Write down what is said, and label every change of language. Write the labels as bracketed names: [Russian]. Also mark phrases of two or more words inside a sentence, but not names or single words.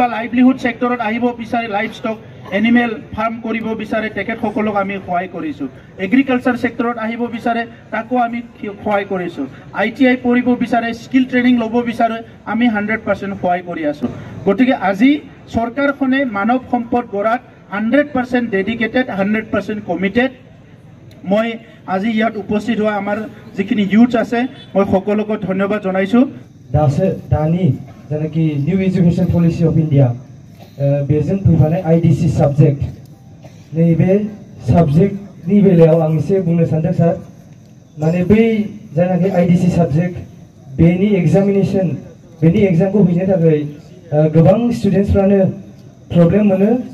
[Assamese] লাইভলিহুড সেক্টৰত আহিব বিচাৰে [English] live stock animal farm [Assamese] কৰিব বিচাৰে তেখেত সকলক আমি সহায় কৰিছো এগ্ৰিকালচাৰ সেক্টৰত আহিব বিচাৰে তাকো আমি সহায় কৰিছো আইটিআই পঢ়িব বিচাৰে [English] skill training [Assamese] ল'ব বিচাৰে আমি 100% সহায় কৰি আছো গতিকে আজি সৰকাৰখনে মানৱ সম্পদ গঢ়াত 100% ডেডিকেটেড 100% কমিটেড মই আজি ইয়াত উপস্থিত হোৱা আমাৰ যিখিনি ইউথ আছে মই সকলোকে ধন্যবাদ জনাইছো [Bodo] দানি যেনেকি নিউ এডুকেশন পলিসি অফ ইন্ডিয়া बेजों फैफानाय [English] IDC subject [Bodo] नैबे सब्जेक्टनि बेलायाव आं एसे बुंनो सानदों सार माने बै जायनाखि आईडीसी सब्जेक्ट बेनि एग्जामिनेशन बेनि एग्जामखौ हैनो थाखाय गोबां स्टुडेन्टसफ्रानो प्रब्लेम मोनो